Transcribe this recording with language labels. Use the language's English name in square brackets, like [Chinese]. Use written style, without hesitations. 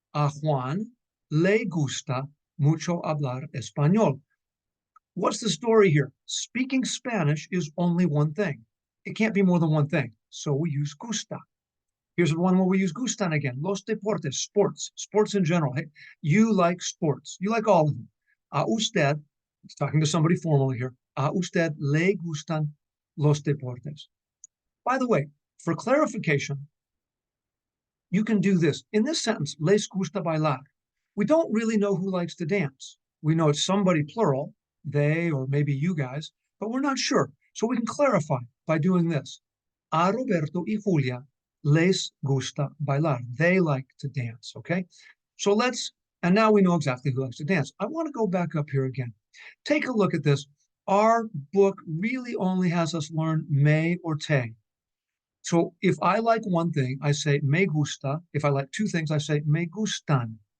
[Spanish] A Juan le gusta mucho hablar español. [English] What's the story here? Speaking Spanish is only one thing. It can't be more than one thing. So we use gusta. Here's one where we use gustan again. [Spanish] Los deportes, [English] sports in general. Hey, you like sports. You like all of them. [Spanish] A usted, [English] it's talking to somebody formally here. [Spanish] A usted le gustan los deportes. [English] By the way, for clarification, you can do this. In this sentence, [Spanish] les gusta bailar. [English] We don't really know who likes to dance. We know it's somebody plural, they or maybe you guys, but we're not sure. So we can clarify by doing this. [Spanish] A Roberto y Julia les gusta bailar. [English] They like to dance, okay? So and now we know exactly who likes to dance. I want to go back up here again. Take a look at this. Our book really only has us learn me or te. So if I like one thing, I say [Spanish] me gusta. [English] If I like two things, I say [Spanish] me gustan.